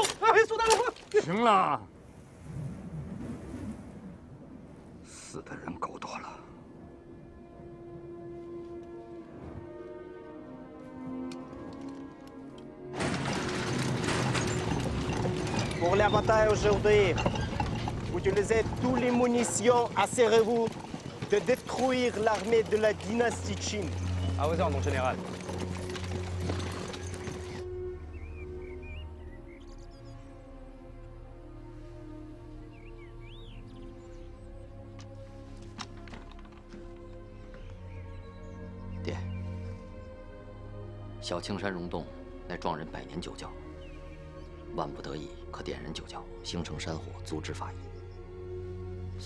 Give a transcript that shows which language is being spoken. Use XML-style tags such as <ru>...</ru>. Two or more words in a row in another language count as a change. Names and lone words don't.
<zh>哎，苏大人，行了，死的人够多了。</zh> <fr>Pour la bataille aujourd'hui, utilisez toutes les munitions, assurez-vous de détruire l'armée de la dynastie Qin. À vos ordres, mon général.</fr> <zh>爹，小青山溶洞乃壮人100年9窖，万不得已可点燃9窖，形成山火，阻止法医。</zh>